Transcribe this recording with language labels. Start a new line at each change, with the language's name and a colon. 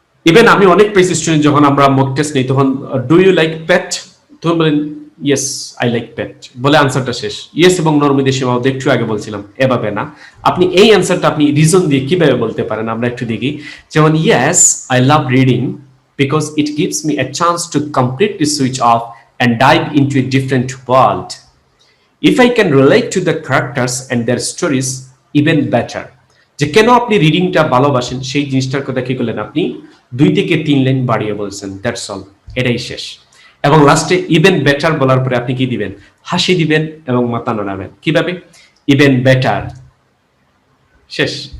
Bangla: Even আমি অনেক পেয়েছি স্টুডেন্ট, যখন আমরা মক টেস্ট নেই তখন
English: do you like pet,
Bangla: তখন বলেন
English: yes I like pet,
Bangla: বলে আনসারটা শেষ। ইয়েস এবং নর মধ্যে সীমাবদ্ধ, একটু আগে বলছিলাম, এভাবে না। আপনি এই আনসারটা আপনি রিজন দিয়ে কিভাবে বলতে পারেন আমরা একটু দেখি।
English: যেমন yes I love reading because it gives me a chance to completely switch off and dive into a different world. If I can relate to the characters and their stories even better.
Bangla: যে কেন আপনি রিডিংটা ভালোবাসেন সেই জিনিসটার কথা কি করলেন, আপনি 2 থেকে 3 লাইন বাড়িয়ে বলছেন,
English: that's all,
Bangla: এটাই শেষ। এবং লাস্টে
English: even better
Bangla: বলার পরে আপনি কি দিবেন, হাসি দিবেন এবং মাথা নাড়াবেন। কিভাবে,
English: even better,
Bangla: শেষ।